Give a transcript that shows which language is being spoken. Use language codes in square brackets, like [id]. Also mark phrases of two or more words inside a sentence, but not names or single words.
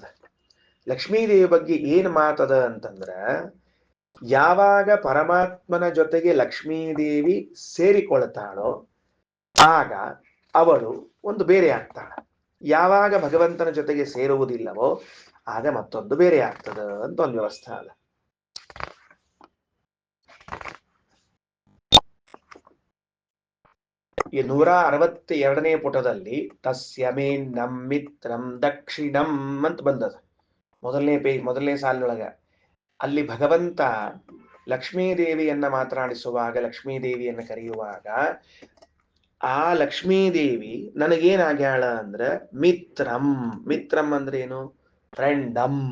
[kn] ಲಕ್ಷ್ಮೀದೇವಿ ಬಗ್ಗೆ ಏನ್ ಮಾತದ ಅಂತಂದ್ರ, ಯಾವಾಗ ಪರಮಾತ್ಮನ ಜೊತೆಗೆ ಲಕ್ಷ್ಮೀದೇವಿ ಸೇರಿಕೊಳ್ತಾಳೋ ಆಗ ಅವಳು ಒಂದು ಬೇರೆ ಆಗ್ತಾಳ. ಯಾವಾಗ ಭಗವಂತನ ಜೊತೆಗೆ ಸೇರುವುದಿಲ್ಲವೋ ಆಗ ಮತ್ತೊಂದು ಬೇರೆ ಆಗ್ತದ ಅಂತ ಒಂದು ವ್ಯವಸ್ಥೆ ಅದ. ಈ 162ನೇ ಪುಟದಲ್ಲಿ [sa] ತಸ್ಯ ಮೇನ್ನಂ ಮಿತ್ರಂ ದಕ್ಷಿಣಂ [kn] ಅಂತ ಬಂದದ. ಮೊದಲನೇ ಸಾಲಿನೊಳಗ ಅಲ್ಲಿ ಭಗವಂತ ಲಕ್ಷ್ಮೀದೇವಿಯನ್ನ ಮಾತನಾಡಿಸುವಾಗ, ಲಕ್ಷ್ಮೀದೇವಿಯನ್ನ ಕರೆಯುವಾಗ ಆ ಲಕ್ಷ್ಮೀದೇವಿ ನನಗೇನಾಗ್ಯಾಳ ಅಂದ್ರ ಮಿತ್ರಂ. ಮಿತ್ರಂ ಅಂದ್ರೆ ಏನು? ಫ್ರೆಂಡಂ.